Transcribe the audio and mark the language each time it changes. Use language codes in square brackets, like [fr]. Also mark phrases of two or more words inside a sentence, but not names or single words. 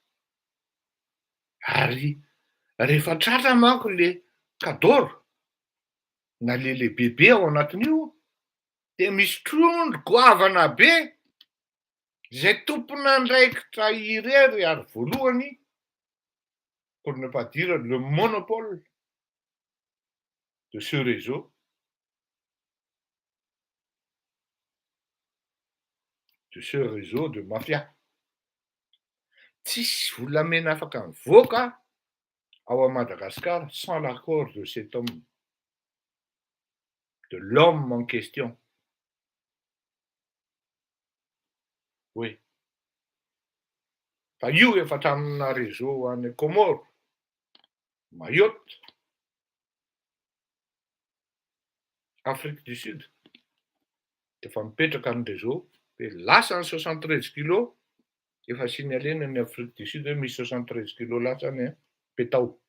[mg] Ary rehefa tratra manko le kadôro na le bebe ao anatin'io de misy trondro goavana be zay tompon'andraikitra irery ary voalohany, [fr] pour ne pas dire le monopole de ce réseau, de mafia. [mg] Tsisy volamena afaka mivoaka ao [fr] à Madagascar sans l'accord de cet homme, de l'homme en question. Oui. [mg] Fa io efa tamina réseau any Comore, Mayotte, Afrique du Sud. Efa mipetraka ny réseau de lasa ny 73 kilos efa signalena ny Afrique du Sud hoe misy 73 kilos lasany petao.